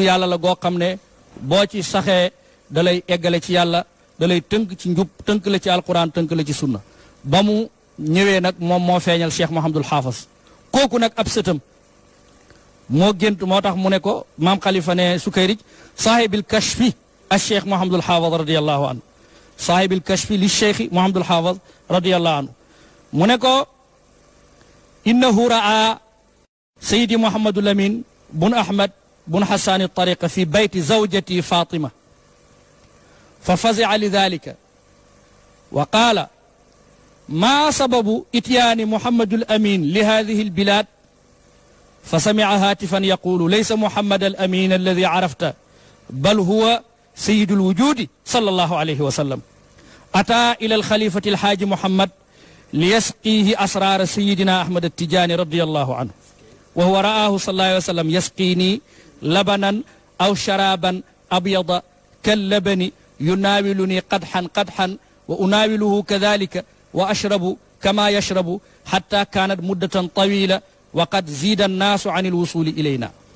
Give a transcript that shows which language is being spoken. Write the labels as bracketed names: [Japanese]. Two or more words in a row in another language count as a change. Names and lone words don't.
[Wolof] yàlla la goo xam ne boo ci saxee da lay eggale ci yàlla da lay tënk ci njub tënk la ci alquran tënk la ci sunna ba mu ñëwee nag moom moo feeñal cheikh Mouhamadul Haafaz kooku nag ab sëtam moo gént moo tax mu ne ko maam Khalifa ne Sukayrij [Arabic] صاحب الكشف الشيخ محمد الحافظ رضي الله عنه صاحب الكشف للشيخ محمد الحافظ رضي الله عنه [Wolof] mu ne ko [Arabic] إنه رأى سيدي محمد الأمين بن أحمد بن الحسني طرق في بيت زوجته فاطمة ففزع لذلك وقال ما سبب إتيان محمد الأمين لهذه البلاد فسمع هاتفا يقول ليس محمد الأمين الذي عرفت بل هو سيد الوجود صلى الله عليه وسلم أتى إلى الخليفة الحاج محمد ليسقيه أسرار سيدنا أحمد التجاني رضي الله عنه وهو رآه صلى الله عليه وسلم يسقيني لبنا أو شرابا أبيض كاللبن يناولني قدحا قدحا وأناوله كذلك وأشرب كما يشرب حتى كانت مدة طويلة وقد زيد الناس عن الوصول إلينا